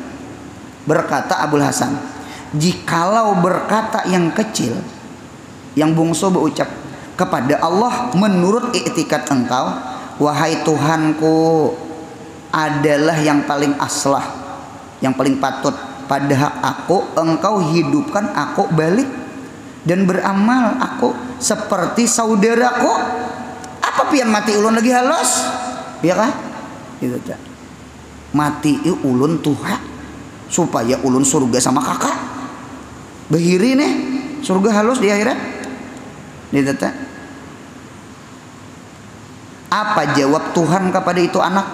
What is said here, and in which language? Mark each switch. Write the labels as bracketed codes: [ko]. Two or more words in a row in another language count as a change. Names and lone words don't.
[bjn] Berkata Abul Hasan, jikalau berkata yang kecil, yang bungsu berucap kepada Allah menurut i'tikad engkau, wahai Tuhanku adalah yang paling aslah, yang paling patut pada hak aku, engkau hidupkan aku balik dan beramal aku seperti saudaraku. Apa pian mati ulun lagi halus, ya kan? Gitu tak. Mati ulun tuha supaya ulun surga sama kakak. Behiri nih surga halus di akhirat. Gitu tak. Apa jawab Tuhan kepada itu anak?